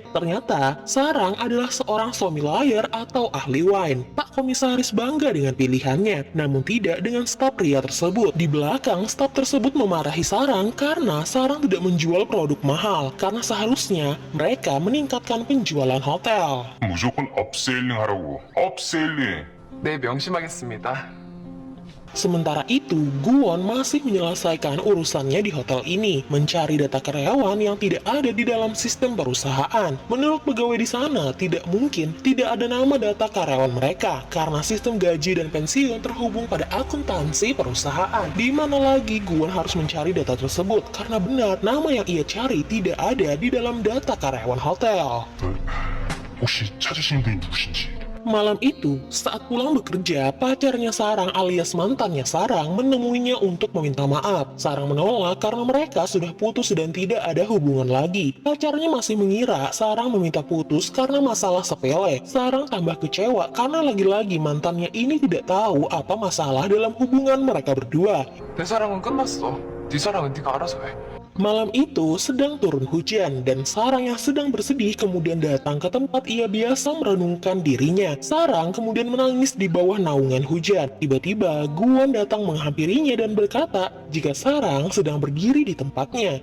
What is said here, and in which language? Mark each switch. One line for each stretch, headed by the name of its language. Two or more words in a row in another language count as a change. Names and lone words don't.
Indonesian: Ternyata, Sarang adalah seorang sommelier atau ahli wine. Pak komisaris bangga dengan pilihannya, namun tidak dengan staf pria tersebut. Di belakang, staf tersebut memarahi Sarang karena Sarang tidak menjual produk mahal, karena seharusnya mereka meningkatkan penjualan hotel.
Korean: 무조건 업세일링 하라고. 업세일링. 네, 명심하겠습니다.
Indonesian: Sementara itu, Guwon masih menyelesaikan urusannya di hotel ini, mencari data karyawan yang tidak ada di dalam sistem perusahaan. Menurut pegawai di sana, tidak mungkin tidak ada nama data karyawan mereka, karena sistem gaji dan pensiun terhubung pada akuntansi perusahaan. Di mana lagi Guwon harus mencari data tersebut, karena benar nama yang ia cari tidak ada di dalam data karyawan hotel.
Korean: 혹시 찾으신 분이 누구신지?
Indonesian: Malam itu, saat pulang bekerja, pacarnya Sarang alias mantannya Sarang menemuinya untuk meminta maaf. Sarang menolak karena mereka sudah putus dan tidak ada hubungan lagi. Pacarnya masih mengira Sarang meminta putus karena masalah sepele. Sarang tambah kecewa karena lagi-lagi mantannya ini tidak tahu apa masalah dalam hubungan mereka berdua.
Korean: 내 사랑은 끝났어. 네 사랑은 네가 알아서 해.
Indonesian: Malam itu sedang turun hujan dan Sarang yang sedang bersedih kemudian datang ke tempat ia biasa merenungkan dirinya. Sarang kemudian menangis di bawah naungan hujan. Tiba-tiba Guwon datang menghampirinya dan berkata jika Sarang sedang berdiri di tempatnya.